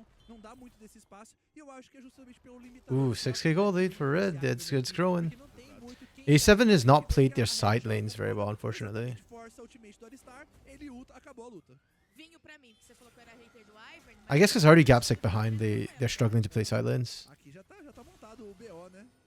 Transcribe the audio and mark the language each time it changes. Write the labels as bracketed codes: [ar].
[pt] não dá muito desse espaço. E eu acho que é justamente pelo limitador. [en] Ooh, 6k gold lead for red. It's growing. [pt] Porque não tem muito quem [en] A7 has not played their side lanes very well, unfortunately. [pt] força a ultimate do Alistar, ele ulta, acabou a luta. Vinho pra mim, porque você falou que eu era hater do Ivern. [en] I guess because already Gapsick behind, they're struggling to play side lanes. [pt] Aqui já tá montado o BO, né?